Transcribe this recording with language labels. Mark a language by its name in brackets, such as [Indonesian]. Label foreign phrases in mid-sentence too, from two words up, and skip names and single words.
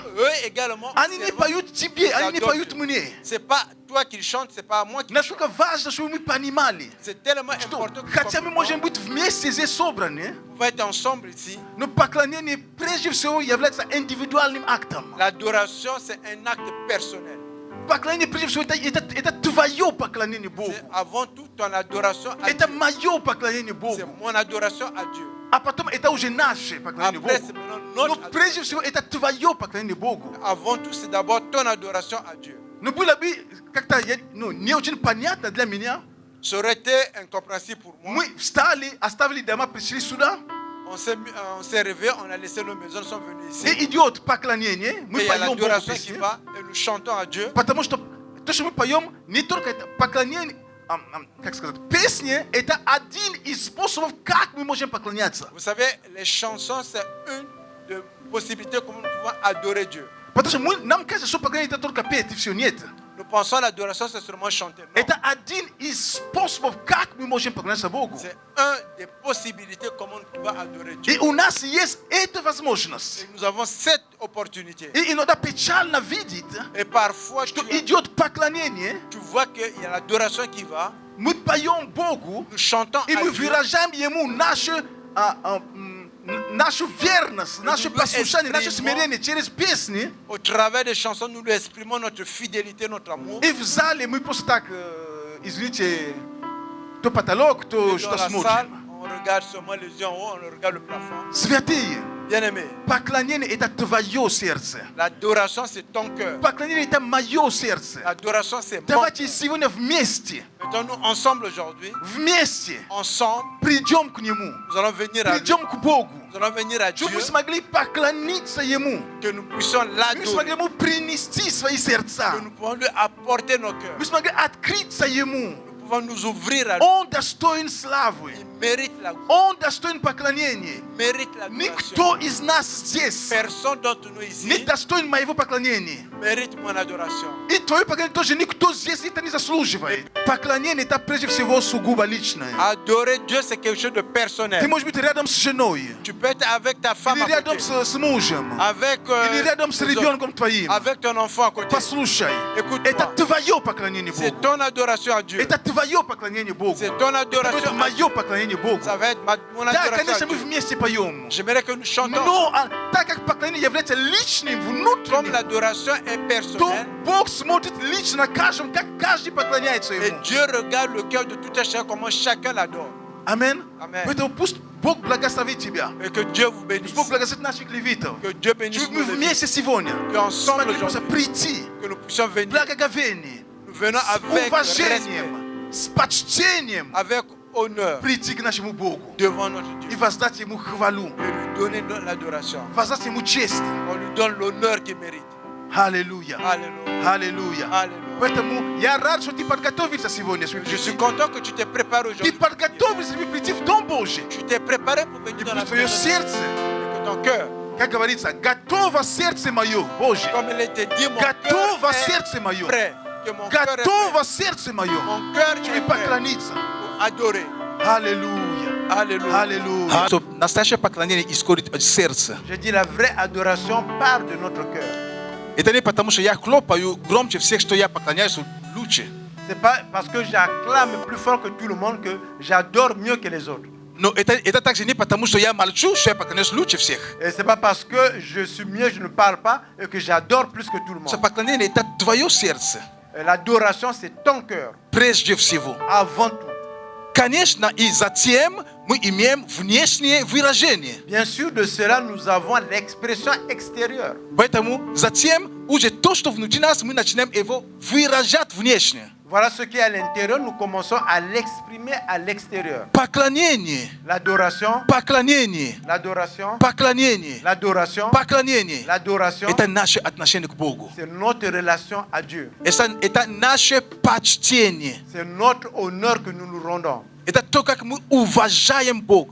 [French] Eux également, [Russian] Они не [French] servent. [Russian] поют тебе, они не поют мне. [French] C'est pas toi qui le chante, c'est pas moi qui le chante. [Russian] Насколько важно, чтобы мы понимали, [French] C'est tellement [Russian] что [French] important que [Russian] хотя мы можем быть вместе здесь собраны, [French] nous pouvons être ensemble ici. [Russian] но поклонение прежде всего является индивидуальным актом. [French] L'adoration, c'est un acte personnel. [Russian] Поклонение прежде всего это твое поклонение Богу. [French] C'est avant tout ton adoration à [Russian] Это [French] Dieu. [Russian] мое поклонение [French] C'est [Russian] Богу. [French] mon adoration à Dieu. [Russian] А потом это уже наше поклонение [French] Après, [Russian] Богу. [French] c'est maintenant [Russian] Но [French] notre [Russian] прежде [French] adoration. [Russian] всего это твое поклонение Богу. [French] Avant tout, c'est d'abord ton adoration à Dieu. [Russian] Но было бы как-то не очень понятно для меня. [French] Ça aurait été incompréhensible pour moi. [Russian] Мы встали, оставили дома, пришли сюда. [French] On s'est réveillé, on a laissé nos maisons, nous sommes venus ici. [Russian] И идет поклонение. [French] Et [Russian] Мы [French] il y a [Russian] поем Богу [French] l'adoration qui [Russian] песни. [French] va et nous chantons à Dieu. [Russian] Потому что то, что мы поем, не только это поклонение, как сказать, песни, это один из способов, как мы можем поклоняться. [French] Vous savez, les chansons, c'est une des possibilités comment nous pouvons adorer Dieu. [Russian] Потому что нам кажется, что поклонение это только петь и все. Нет. [French] Nous pensons à l'adoration, c'est seulement chanter. Non. [Russian] Это один из способов, как мы можем поклоняться Богу. [French] C'est une des possibilités comment nous pouvons adorer Dieu. [Russian] И у нас есть эта возможность. [French] Et nous avons cette opportunité. [Russian] И иногда печально видеть, [French] Et parfois, [Russian] что идет поклонение, [French] tu vois qu'il y a l'adoration qui va. [Russian] мы поем Богу, [French] Nous chantons [Russian] и [French] à [Russian] мы [French] Dieu. [Russian] выражаем Ему нашу верность, наше послушание, наше смирение через песни. [French] Au travers des chansons, nous lui exprimons notre fidélité, notre amour. [Russian] И в зале мы просто так, извините, то потолок, то [French] Et dans [Russian] что [French] la [Russian] смотрим. [French] salle, on regarde seulement les yeux en haut, on regarde le plafond. [Russian] Святые, [French] Bien-aimé, [Russian] поклонение это твое сердце. [French] l'adoration, c'est ton cœur. [Russian] Поклонение это мое сердце. [French] L'adoration, c'est mon [Russian] Давайте [French] cœur. [Russian] сегодня вместе, [French] Mettons-nous ensemble aujourd'hui. [Russian] вместе [French] Ensemble, [Russian] придем к Нему, [French] nous allons venir à lui. [Russian] придем к Богу, [French] Nous allons venir à Dieu, [Russian] чтобы мы смогли поклониться Ему, [French] que nous puissions [Russian] мы [French] l'adorer, [Russian] смогли Ему принести свои [French] que [Russian] сердца, [French] nous pouvons lui apporter nos cœurs. [Russian] мы смогли открыться Ему, [French] Nous pouvons nous ouvrir à lui. [Russian] Он достоин славы. [French] Il mérite la gloire. [Russian] Он достоин поклонения. [French] Il mérite la gloire. [Russian] Никто из нас здесь [French] Personne d'entre nous [Russian] не [French] ici [Russian] достоин моего поклонения. [French] mérite mon adoration. [Russian] И твое поклонение тоже никто здесь это не заслуживает. Поклонение это прежде всего сугубо личное. [French] Adorer Dieu, c'est quelque chose de [Russian] Ты [French] personnel. [Russian] можешь быть рядом с женой, [French] Tu peux être avec ta femme [Russian] или [French] à [Russian] рядом [French] côté, [Russian] с мужем, [French] avec, [Russian] или рядом с [French] les autres, [Russian] ребенком твоим. [French] avec ton enfant à côté. [Russian] Послушай, [French] Écoute-moi. [Russian] это твое поклонение [French] C'est [Russian] Богу. [French] ton adoration à Dieu. [Russian] Это твое поклонение Богу. [French] C'est ton [Russian] Это будет [French] adoration à Dieu. [Russian] мое поклонение Богу. [French] Ça va être mon [Russian] Да, [French] adoration [Russian] конечно, [French] à [Russian] мы [French] Dieu. [Russian] вместе поем. [French] J'aimerais que nous chantons. [Russian] Но так как поклонение является личным, [French] Comme [Russian] внутренним, [French] l'adoration est [Russian] то [French] personnelle, [Russian] Бог смотрит лично каждому, как каждый поклоняется [French] et [Russian] Ему. [French] Dieu regarde le cœur de tout un chacun, comment chacun l'adore. [Russian] Амин. [French] Amen. [Russian] Поэтому пусть Бог благословит тебя. [French] Et que Dieu vous [Russian] Пусть [French] bénisse. [Russian] Бог благословит наших левитов. [French] Que Dieu bénisse [Russian] Чтобы мы [French] nos lévites. [Russian] вместе сегодня [French] Qu'ensemble [Russian] смогли просто [French] aujourd'hui, [Russian] прийти [French] que nous puissions [Russian] в [French] venir. [Russian] благоговении, [French] Nous venons [Russian] с [French] avec respect, [Russian] уважением, с почтением [French] avec honneur [Russian] прийти к нашему Богу [French] devant notre [Russian] и [French] Dieu [Russian] воздать Ему хвалу, [French] et lui donner l'adoration. [Russian] воздать Ему честь. [French] On lui donne l'honneur qu'il mérite. [Russian] Аллилуйя. [French] Alléluia. [Russian] Аллилуйя. [French] Alléluia. [Russian] Поэтому я рад, что ты подготовился сегодня. [French] Je suis content que tu t'es préparé [Russian] Ты [French] aujourd'hui. [Russian] подготовился, чтобы прийти в Дом Божий. [French] Tu t'es préparé pour venir [Russian] И [French] dans la [Russian] пусть твое [French] maison de [Russian] сердце, [French] Dieu. Que ton cœur, [Russian] как говорится, готово сердце мое, Божье. [French] comme il était dit, mon cœur [Russian] Готово [French] est [Russian] сердце мое. [French] prêt. Que mon cœur est prêt. [Russian] Готово сердце мое. [French] Mon cœur [Russian] Чтобы [French] est prêt [Russian] поклониться. [French] pour adorer. [Russian] Аллилуйя. [French] Alléluia. [Russian] Аллилуйя. Настоящее поклонение исходит от сердца. [French] Je dis la vraie adoration part de notre cœur. [Russian] Это не потому, что я хлопаю громче всех, что я поклоняюсь лучше. [French] C'est pas parce que j'acclame plus fort que tout le monde que j'adore mieux que les autres. [Russian] Но это также не потому, что я молчу, что я поклоняюсь лучше всех. [French] Et c'est pas parce que je suis mieux, je ne parle pas et que j'adore plus que tout le [Russian] Это [French] monde. [Russian] поклонение это твое сердце. [French] L'adoration, c'est ton cœur [Russian] Прежде всего. [French] avant tout. [Russian] Конечно, и затем мы имеем внешнее выражение. [French] Bien sûr, de cela, nous avons l'expression extérieure. [Russian] Поэтому затем уже то, что внутри нас, мы начинаем его выражать внешне. [French] Voilà ce qui est à l'intérieur, nous commençons à l'exprimer à l'extérieur. [Russian] Поклонение, [French] L'adoration, [Russian] поклонение, [French] l'adoration, [Russian] поклонение, [French] l'adoration, [Russian] поклонение. [French] l'adoration, [Russian] Это наше отношение к Богу. [French] c'est notre relation à Dieu. [Russian] Это наше почтение. [French] C'est notre honneur que nous nous rendons. [Russian] Это то, как мы уважаем Бога.